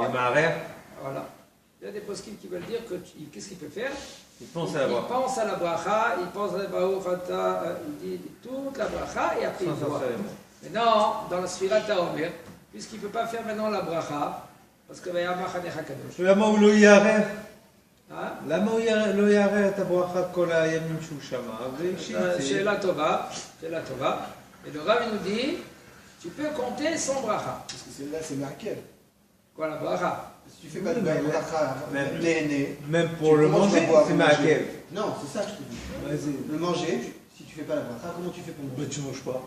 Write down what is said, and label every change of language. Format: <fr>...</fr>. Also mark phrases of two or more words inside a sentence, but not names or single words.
<fr>il est voilà. Il y a des poskim qui veulent dire que qu'est-ce qu'il peut faire? Il pense à la bracha. Il pense à la bracha, il pense à la bracha, il dit toute la bracha et après il boit. Maintenant, dans la</fr> <he>ספירת העומר,</he> <fr>puisqu'il ne peut pas faire maintenant la bracha, parce que</fr> <he>היה מחנך הקדוש. למה הוא לא יערב? למה הוא לא יערב את הברכה כל הימים שהוא שמע? שאלה טובה, שאלה טובה.</he> <fr>Et le Rav nous dit, tu peux compter sans bracha. Parce que celle-là, c'est marqué. Quoi la bracha? Si tu fais pas de bracha, même pour le manger, c'est marqué. Non, c'est ça que je te dis. Le manger, si tu fais pas la bracha, comment tu fais pour manger? Tu manges pas.</fr>